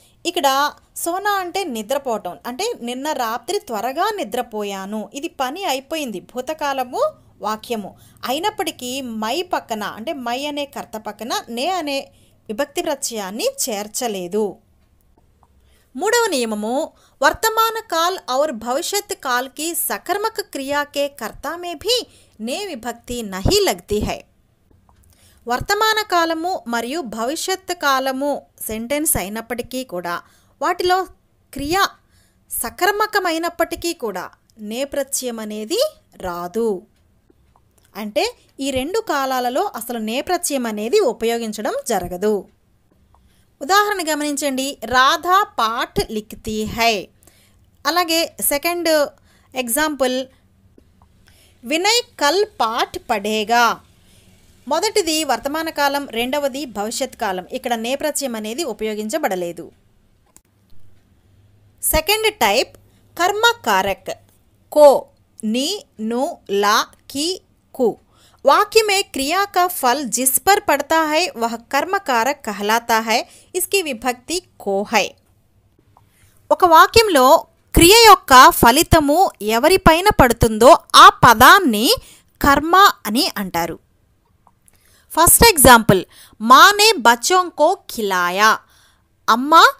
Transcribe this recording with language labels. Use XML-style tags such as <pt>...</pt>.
<te>ఇక్కడ సోనా అంటే నిద్రపోవటం, అంటే నిన్న రాత్రి త్వరగా నిద్రపోయాను. ఇది పని అయిపోయింది, భూతకాలము వాక్యము అయినప్పటికీ మై పక్కన, అంటే మై అనే కర్త పక్కన నే అనే విభక్తి ప్రత్యయాన్ని చేర్చలేదు.</te> <hi>మూడవ నియమము వర్తమాన కాల్ और భవిష్యత్ కాల్ की सकर्मक क्रिया के कर्ता में भी ने विभक्ति नहीं लगती है.</hi> <te>వర్తమాన కాలము మరియు భవిష్యత్ కాలము సెంటెన్స్ అయినప్పటికీ కూడా వాటిలో క్రియ సకర్మకమైనప్పటికీ కూడా నే ప్రత్యయం అనేది రాదు. అంటే ఈ 2 కాలాలలో అసలు నే ప్రత్యయం అనేది ఉపయోగించడం జరగదు. ఉదాహరణ గమనించండి.</te> <hi>రాధా పాఠ్ లిఖతీ హై.</hi> <te>అలాగే సెకండ్ ఎగ్జాంపుల్</te> <hi>వినయ్ కల్ పాఠ్ పఢేగా.</hi> <te>మొదటిది వర్తమాన కాలం, రెండవది భవిష్యత్ కాలం. ఇక్కడ నే ప్రత్యయం అనేది ఉపయోగించబడలేదు. సెకండ్ టైప్ కర్మ కారక్ को, नी, नु, ला, की, कु.</te> <hi>वाक्य में क्रिया का फल जिस पर पड़ता है वह कर्म कारक कहलाता है. इसकी विभक्ति को है.</hi> <te>ఒక వాక్యంలో క్రియ యొక్క ఫలితము ఎవరిపైన పడుతుందో ఆ పదాన్ని కర్మ అని అంటారు. ఫస్ట్ ఎగ్జాంపుల్</te> <hi>మానే బచ్చోం కో ఖిలాయా.</hi> <te>అమ్మ</te>